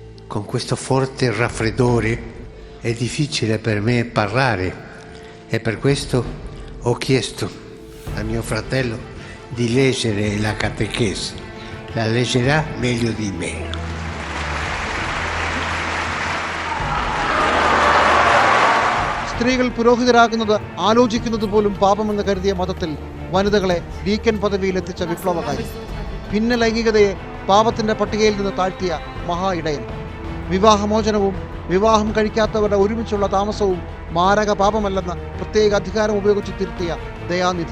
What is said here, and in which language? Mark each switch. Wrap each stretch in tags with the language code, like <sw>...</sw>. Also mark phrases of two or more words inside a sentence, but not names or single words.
<it>con questo forte raffreddore è difficile per me parlare e per questo ho chiesto a mio fratello di leggere la catechesi. La leggerà meglio di me.</it> <ml>സ്ത്രീകൾ പുരോഹിതരാകുന്നത് ആലോചിക്കുന്നത് പോലും പാപമെന്ന് കരുതിയ മതത്തിൽ വനിതകളെ ഡീക്കൻ പദവിയിലെത്തിച്ച വിപ്ലവകാരി, ഭിന്ന ലൈംഗികതയെ പാപത്തിന്റെ പട്ടികയിൽ നിന്ന് താഴ്ത്തിയ മഹാ ഇടയൻ, വിവാഹമോചനവും വിവാഹം കഴിക്കാത്തവരുടെ ഒരുമിച്ചുള്ള താമസവും മാരക പാപമല്ലെന്ന് പ്രത്യേക അധികാരം ഉപയോഗിച്ച് തിരുത്തിയ ദയാനിധി.</ml>